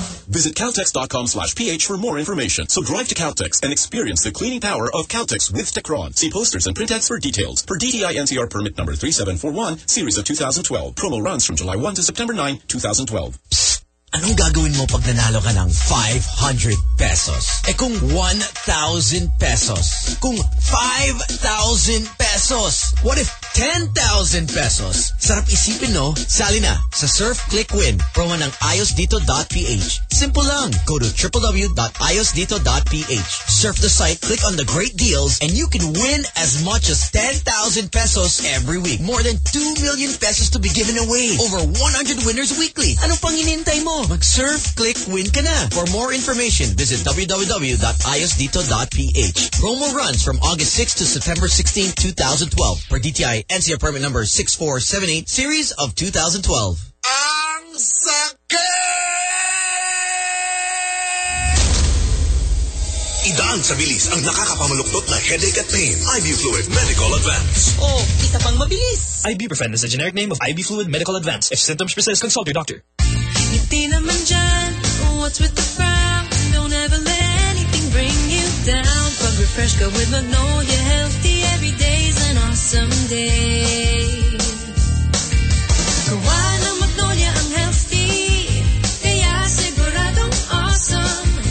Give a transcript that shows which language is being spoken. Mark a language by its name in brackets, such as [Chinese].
[English] Visit Caltex.com/PH for more information. So drive to Caltex and experience the cleaning power of Caltex with Tecron. See posters and print ads for details. Per DTI NCR permit number 3741, series of 2012. Promo runs from July 1 to September 9, 2012. [Filipino] Anong gagawin mo pag nanalo ka ng 500 pesos? Eh kung 1,000 pesos? Kung 5,000 pesos? [English] What if 10,000 pesos? [Filipino] Sarap isipin, no? Sali na sa Surf Click Win. Promo ng ayosdito.ph. Simple lang. [English] Go to www.ayosdito.ph. Surf the site, click on the great deals, and you can win as much as 10,000 pesos every week. More than 2 million pesos to be given away. Over 100 winners weekly. [Filipino] Ano pang inintay mo? Mag-surf, click, win ka na. [English] For more information, visit www.ayosdito.ph. Promo runs from August 6 to September 16, 2012. Per DTI, NCR permit number 6478, series of 2012. [Filipino] Ang sakit! Idaan sa bilis ang nakakapamaluktot na headache at pain. [English] IV Fluid Medical Advance. [Filipino] Oh, isa pang mabilis. [English] Ibuprofen is a generic name of IV Fluid Medical Advance. If symptoms persist, consult your doctor. [Filipino] Ngiti naman dyan, [English] what's with the frown? Don't ever let anything bring you down. Pag refresh ka with Magnolia Healthy, every day's an awesome day. [Filipino] Kawa ng Magnolia ang healthy, kaya siguradong awesome.